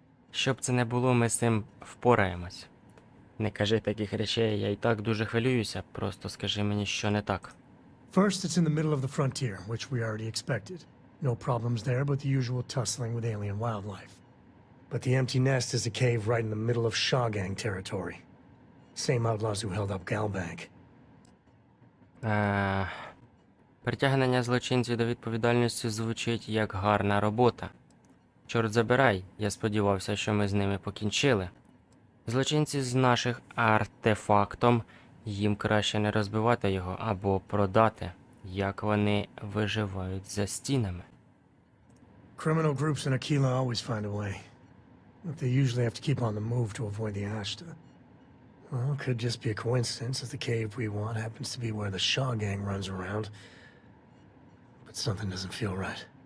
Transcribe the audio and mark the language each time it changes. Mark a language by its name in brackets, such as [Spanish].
[Ukrainian] Щоб це не було, ми з цим впораємось. Не кажи таких речей, я і так дуже хвилююся, просто скажи мені, що не так. [English] First, it's in the middle of the frontier, which we already expected. No problems there, but the usual tussling with alien wildlife. But the empty nest is a cave right in the middle of Shawgang territory. Same outlaws who held up Galbank. [Ukrainian] Притягнення злочинців до відповідальності звучить як гарна робота. Чорт забирай, я сподівався, що ми з ними покінчили. Злочинці з наших артефактом, їм краще не розбивати його або продати, як вони виживають за стінами. [English] Criminal groups in Aquila always find a way. But they usually have to keep on the move to avoid the Ashta. Well, it could just be a coincidence that the cave we want happens to be where the Shaw gang runs around. But something doesn't feel right.